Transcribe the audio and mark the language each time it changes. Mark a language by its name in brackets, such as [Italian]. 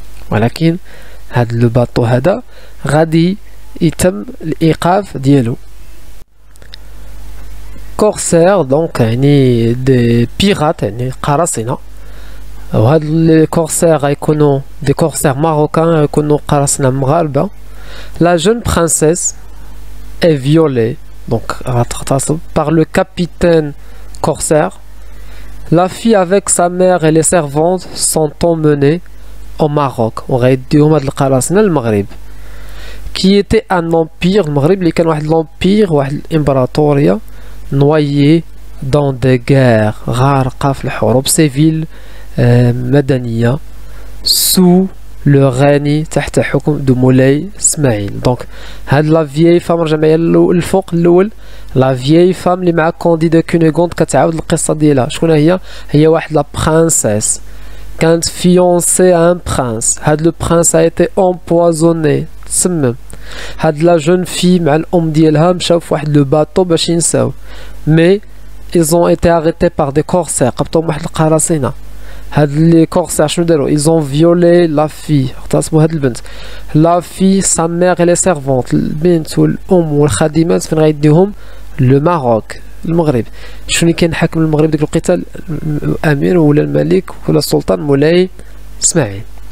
[Arabic] ولكن هاد لو باطو هذا غادي يتم الايقاف ديالو. كورسير دونك يعني دي بيرات يعني قراصنة، وهاد لي كورسير غيكونوا دي كورسير ماروكان، غيكونوا قراصنة مغاربة. [French] La jeune princesse est violée, donc par le capitaine corsaire. La fille avec sa mère et les servantes sont emmenées au Maroc. On va dire qui était un empire, le Maghreb, qui était l'empire, l'imperatoria, noyé dans des guerres, [Arabic] غارقة في الحروب [French] civiles مدنية sous le règne [Arabic] تحت حكم [French] دو مولاي اسماعيل. [Arabic] دونك هاد لا فيي فام رجع معايا الفوق الاول. لا فيي فام اللي مع كوندي دو كونيغوند كتعاود القصه ديالها. شكون هي؟ هي واحد لا برانسيس كانت فيونسي ان برانس. هاد لو برانس ا ايتي امبوازوني، تسمم. هاد لا جون في مع الام ديالها مشاو في واحد لو باطو باش ينساو. [French] مي ils ont été arrêtés par des corsaires، [Arabic] قبطوهم واحد القراصنه. هاد لي كورسير شنو داروا؟ [French] ils ont violé la fille، [Arabic] اغتصبوا هاد البنت. [French] la fille sa mère et les servantes، [Arabic] البنت والام والخادمات فين غيديهم؟ [French] لو ماروك، المغرب. [Arabic] شنو اللي كان حاكم المغرب ديك الوقيته؟ الامير ولا الملك ولا السلطان مولاي اسماعيل.